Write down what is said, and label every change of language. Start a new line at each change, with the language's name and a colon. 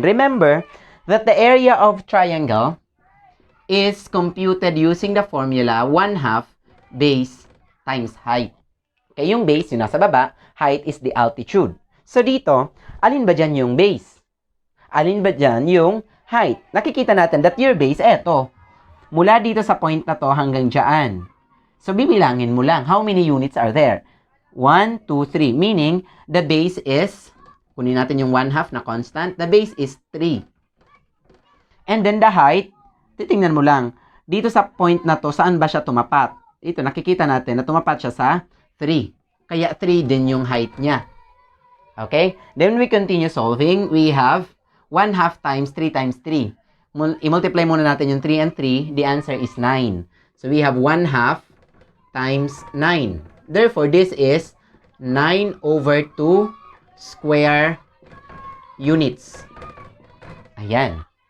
English: Remember that the area of triangle is computed using the formula 1/2 base times height.
Filipino: Okay, yung base, yung nasa baba,
English: height is the altitude.
Filipino: So dito, alin ba dyan yung base? Alin ba dyan yung height? Nakikita natin
English: that your base,
Filipino: eto. Mula dito sa point na to hanggang dyan.
English: So
Filipino: bibilangin mo lang,
English: how many units are there? 1, 2, 3. Meaning, the base is,
Filipino: kunin natin yung
English: 1/2 na constant, the base is 3. And then the height,
Filipino: titingnan mo lang, dito sa point na to, saan ba siya tumapat? Ito, nakikita natin na tumapat siya sa 3. Kaya 3 din yung height niya. Okay?
English: Then we continue solving. We have 1/2 times 3 times 3.
Filipino: I-multiply muna natin yung
English: 3 and 3. The answer is 9. So we have 1/2 times 9. Therefore, this is 9 over 2 square units. Ayan.